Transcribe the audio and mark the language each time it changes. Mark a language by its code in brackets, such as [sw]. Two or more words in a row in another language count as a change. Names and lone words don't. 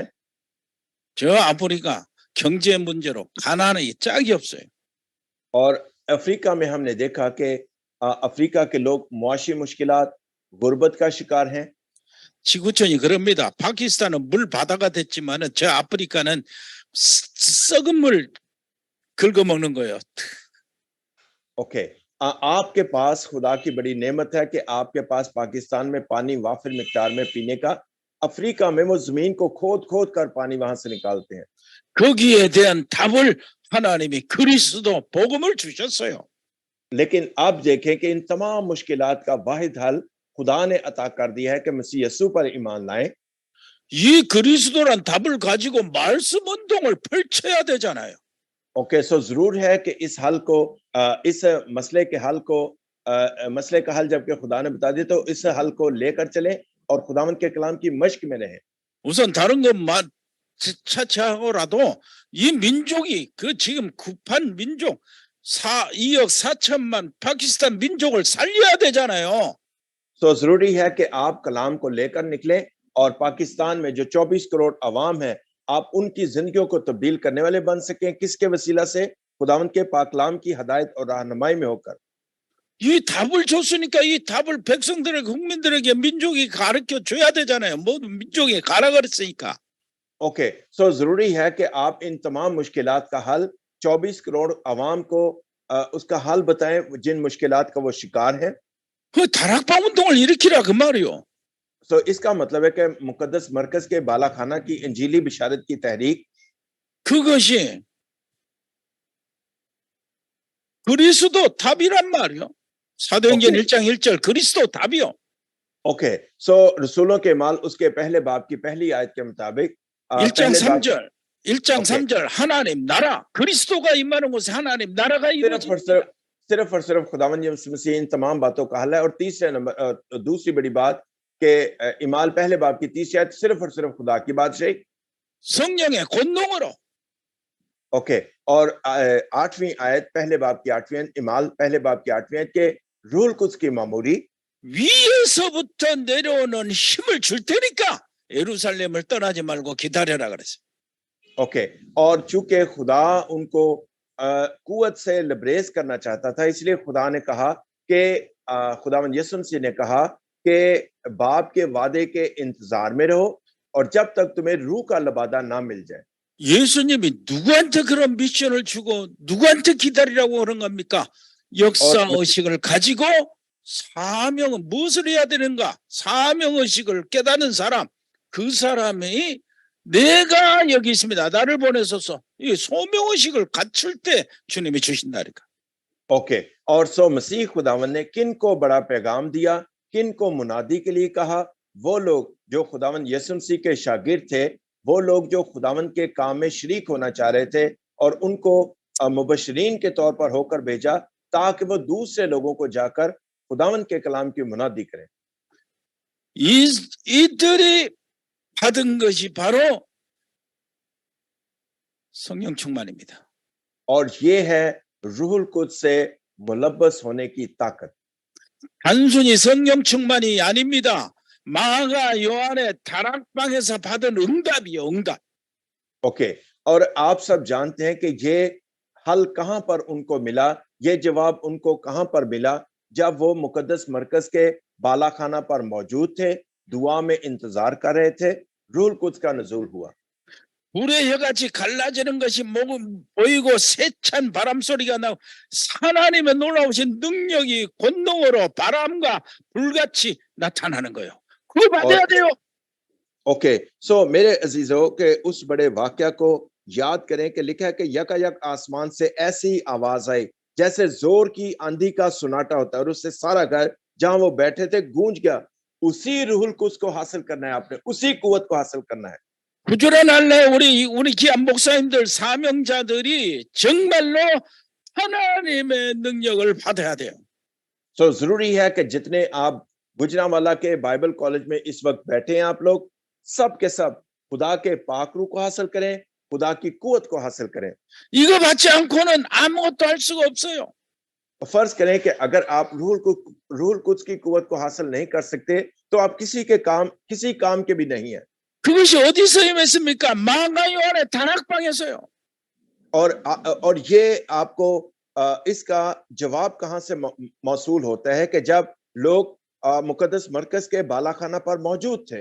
[ko] 저 아프리카 경제 문제로 가난이 짝이 없어요. [ur] اور افریقہ میں ہم نے دیکھا کہ افریقہ کے لوگ معاشی مشکلات، غربت کا شکار ہیں. [ko] 지구촌이 그럽니다. 파키스탄은 물 바다가 됐지만은 저 아프리카는 썩은 물 긁어먹는 거예요. [ur] اوکے، آپ کے پاس خدا کی بڑی نعمت ہے کہ آپ کے پاس پاکستان میں پانی وافر مقدار میں پینے کا. افریقہ میں وہ زمین کو کھود کھود کر پانی وہاں سے نکالتے ہیں. [ko] 거기에 대한 답을 하나님이 그리스도 복음을 주셨어요. [ur] لیکن اب دیکھیں کہ ان تمام مشکلات کا واحد حل خدا نے عطا کر دیا ہے کہ مسیح یسوع پر ایمان لائیں. [ko] 이 그리스도란 답을 가지고 말씀 운동을 펼쳐야 되잖아요. [ur] اوکے، سو ضرور ہے کہ اس حل کو، اس مسئلے کے حل کو، مسئلے کا حل جبکہ خدا نے بتا دیا تو اس حل کو لے کر چلیں اور خداوند کے کلام کی مشق میں رہیں. [ko] 우선 다른 건 차치하고라도 이 민족이 그 지금 급한 민족 2억 4천만 파키스탄 민족을 살려야 되잖아요. [ur] تو ضروری ہے کہ آپ کلام کو لے کر نکلیں اور پاکستان میں جو 24 کروڑ عوام ہے آپ ان کی زندگیوں کو تبدیل کرنے والے بن سکیں. کس کے وسیلہ سے? خداوند کے پاک کلام کی ہدایت اور رہنمائی میں ہو کر. [ko] 이 답을 줬으니까 이 답을 백성들에게, 국민들에게 민족이 가르쳐 줘야 되잖아요. 모든 민족이 가라 그랬으니까. [ur] اوکے، سو ضروری ہے کہ آپ ان تمام مشکلات کا حل 24 کروڑ عوام کو اس کا حل بتائیں جن مشکلات کا وہ شکار ہے. [ko] 그 다락방 운동을 일으키라 그 말이요. [ur] سو اس کا مطلب ہے کہ مقدس مرکز کے بالاخانہ کی انجیلی بشارت کی تحریک, [ko] 그것이 그리스도 답이란 말이요. 사도행전 오케이. 1장 1절 그리스도 답이요. [ur] اوکے، سو رسولوں کے مال اس کے پہلے باب کی پہلی آیت کے مطابق [ko] 1장 [ur] پہلے باب [ko] 3절 1장 오케이. 3절 하나님 나라 그리스도가 임하는 곳에 하나님 나라가 [ur] صرف اور صرف خداوند یسوع مسیح ان تمام باتوں کا حل ہے. اور تیسرے نمبر، دوسری بڑی بات کہ اعمال پہلے باب کی تیسری آیت صرف اور صرف خدا کی بادشاہی, [ko] 성령의 권능으로 [ur] ओके। اور 8ویں آیت پہلے باب کی 8ویں آیت، اعمال پہلے باب کی 8ویں آیت کے رول کچھ کی معموری [ko] 위에서부터 내려오는 힘을 줄 테니까 예루살렘을 떠나지 말고 기다려라 그랬어요. [ur] ओके। اور چونکہ خدا ان کو قوت سے لبریز کرنا چاہتا تھا اس لیے خدا نے کہا کہ خداوند یسوع مسیح نے کہا کہ باپ کے وعدے کے انتظار میں رہو اور جب تک تمہیں روح کا لبادہ نہ مل جائے. [ko] 예수님이 누구한테 그런 미션을 주고 누구한테 기다리라고 그런 겁니까? 역사 의식을 가지고 사명은 무엇을 해야 되는가? 사명 의식을 깨닫는 사람, 그 사람이 내가 여기 있습니다. 나를 보내소서. 이 소명 의식을 갖출 때 주님이 주신다니까. [ur] ओके। اور سو مسیح خداون نے کن کو بڑا پیغام دیا، کن کو منادی کے لیے کہا? وہ لوگ جو خداون یسوع مسیح کے شاگرد تھے، وہ لوگ جو خداون کے کام میں شریک ہونا چاہ رہے تھے اور ان کو مبشرین کے طور پر ہو کر بھیجا تاکہ وہ دوسرے لوگوں کو جا کر خداون کے کلام کی منادی کریں. [ko] 이들이 받은 것이 바로 성령 충만입니다. [ur] اور یہ ہے روح القدس سے ملبس ہونے کی طاقت. [ko] 단순히 성령 충만이 아닙니다. 마가 요한의 다락방에서 받은 응답이요, 응답. [ur] ओके। اور آپ سب جانتے ہیں کہ یہ حل کہاں پر ان کو ملا، یہ جواب ان کو کہاں پر ملا? جب وہ مقدس مرکز کے بالاخانہ پر موجود تھے، دعا میں انتظار کر رہے تھے، روح القدس کا نزول ہوا. [ko] 불의 혀같이 갈라지는 것이 보이고 세찬 바람 소리가 나고 하나님의 놀라우신 능력이 권능으로 바람과 불같이 나타나는 거예요. 그거 받아야 돼요. [ur] اوکے، سو میرے عزیزوں کے اس بڑے واقعہ کو یاد کریں کہ لکھا ہے کہ یکایک آسمان سے ایسی آواز آئی جیسے زور کی آندھی کا سناٹا ہوتا ہے اور اس سے سارا گھر جہاں وہ بیٹھے تھے گونج گیا. اسی روح القدس کو حاصل کرنا ہے آپ نے، اسی قوت کو حاصل کرنا ہے. [ko] 구주란 할래 우리 귀한 목사님들 사명자들이 정말로 하나님의 능력을 받아야 돼요. [ur] سو ضروری ہے کہ جتنے آپ گوجرانوالہ کے [en] Bible College [ur] میں اس وقت بیٹھے ہیں آپ لوگ سب کے سب خدا کے پاک روح کو حاصل کریں، خدا کی قوت کو حاصل کریں. [ko] 이거 받지 않고는 아무것도 할 수가 없어요. [ur] فرض کریں کہ اگر آپ روح القدس کی قوت کو حاصل نہیں کر سکتے تو آپ کسی کام کے بھی نہیں ہے. [ko] 그것이 어디서 임했습니까? 마가 요한의 다락방에서요. [ur] اور یہ آپ کو اس کا جواب کہاں سے موصول ہوتا ہے کہ جب لوگ مقدس مرکز کے بالاخانہ پر موجود تھے.